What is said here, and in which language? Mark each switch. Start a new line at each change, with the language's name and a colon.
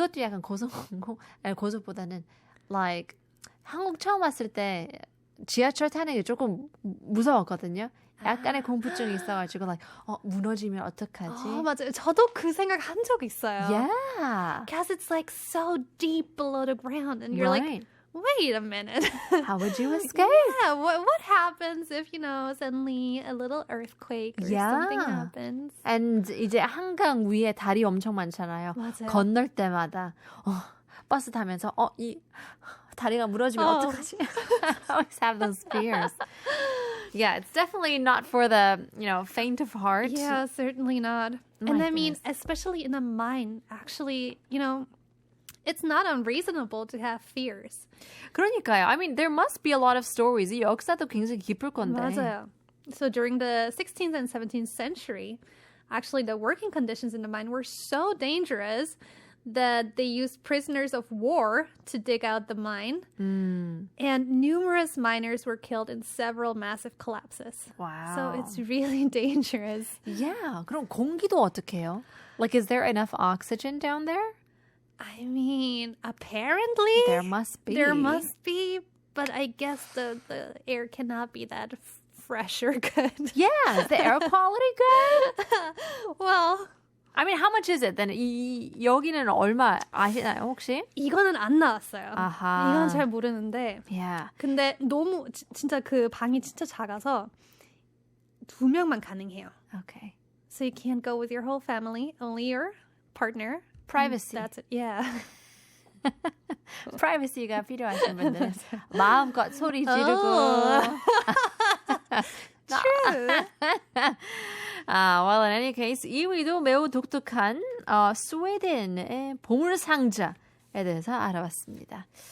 Korean: 이것도 약간 고속보다는 like 한국 처음 왔을 때 지하철 타는 게 조금 무서웠거든요. 약간의 공포증이 있어가지고 like 무너지면 어떡하지? 맞아요. 저도 그 생각 한 적 있어요.
English: Yeah. Because it's like so deep below the ground and you're like, wait a minute. How would you escape? Yeah, what happens if, suddenly a little earthquake or something happens?
Korean: And 이제 한강 위에 다리 엄청 많잖아요. 맞아요. 건널 때마다 버스 타면서 이 다리가 무너지면 어떡하지?
English: I always have those fears. Yeah, it's definitely not for the, faint of heart. Yeah, certainly not. My And goodness. especially in a mine, actually, it's not unreasonable to have fears.
Korean: 그러니까요.
English: I mean, there must be a lot of stories.
Korean: 이 역사도 굉장히 깊을 건데. 맞아요.
English: So during the 16th and 17th century, actually the working conditions in the mine were so dangerous that they used prisoners of war to dig out the mine. And numerous miners were killed in several massive collapses. Wow. So it's really dangerous. Yeah.
Korean: 그럼 공기도 어떻게 해요?
English: Like, is there enough oxygen down there? I mean, apparently There must be. There must be, But I guess the air cannot be that fresh or good. Yeah, is the air quality good? Well, I mean, how much is it? Then
Korean: 여기는 얼마 아시나요, 혹시? 이거는 안 나왔어요. 아하. 이건 잘 모르는데.
English: Yeah.
Korean: 근데 너무 진짜 그 방이 진짜 작아서 2명만 가능해요.
English: Okay. So you can't go with your whole family, only your partner. Privacy. That's it. Yeah.
Korean: Privacy가 필요하신 분들은 마음껏 소리 지르고.
English: True. Well, in any case,
Korean: 2위도 매우 독특한 스웨덴의 보물 상자에 대해서 알아봤습니다.